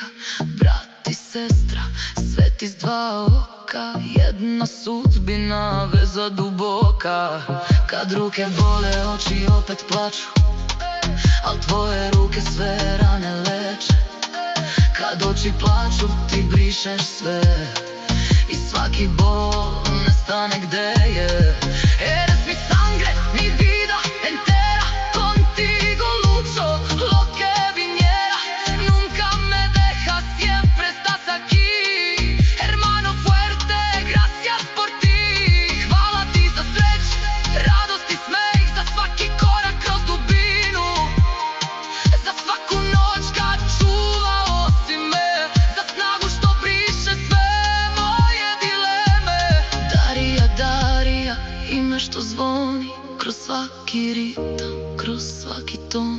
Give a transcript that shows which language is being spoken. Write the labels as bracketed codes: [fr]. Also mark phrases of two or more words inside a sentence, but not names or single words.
[sr] Brat i sestra, svet iz dva oka, jedna sudbina, veza duboka. Kad ruke bole, oči opet plaču, al tvoje ruke sve rane leče. Kad oči plaču, ti brišeš sve i svaki bol nestane gde je. [es] Eres mi sangre, mi vida entera, contigo lucho lo que viniera. Nunca me dejas, siempre estás aquí. Hermano fuerte, gracias por ti. [sr] Hvala ti za sreć, radost i smeh, za svaki korak kroz dubinu, za svaku noć kad čuvao si me, za snagu što briše sve moje dileme. Darija, Darija, ime što zvoni kroz svaki ritam, kroz svaki ton.